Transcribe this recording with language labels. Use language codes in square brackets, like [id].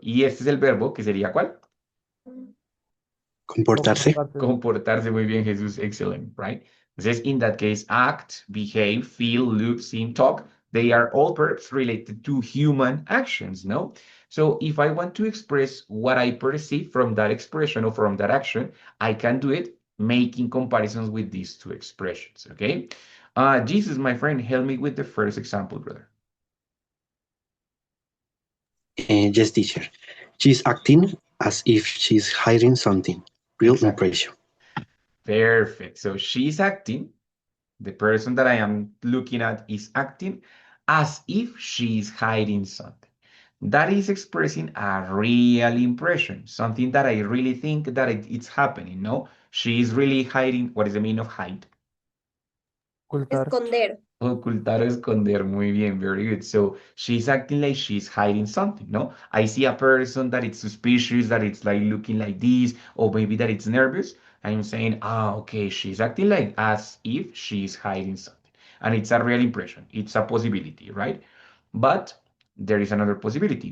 [es] Y este es el verbo que sería ¿cuál? Comportarse. Comportarse. Comportarse muy bien, Jesús. [en] Excellent, right? Entonces, in that case, act, behave, feel, look, seem, talk, they are all verbs related to human actions, no? So if I want to express what I perceive from that expression or from that action, I can do it making comparisons with these two expressions, okay? Jesus, my friend, help me with the first example, brother. Yes, teacher. She's acting as if she's hiding something. Real Exactly. impression. Perfect. So she's acting. The person that I am looking at is acting as if she is hiding something. That is expressing a real impression, something that I really think that it's happening, no? She is really hiding. What is the meaning of hide? [es] Ocultar. Esconder. Ocultar o esconder, muy bien, [en] very good. So she's acting like she's hiding something, no? I see a person that it's suspicious, that it's like looking like this, or maybe that it's nervous. I'm saying, okay, she's acting like as if she's hiding something. And it's a real impression. It's a possibility, right? But there is another possibility.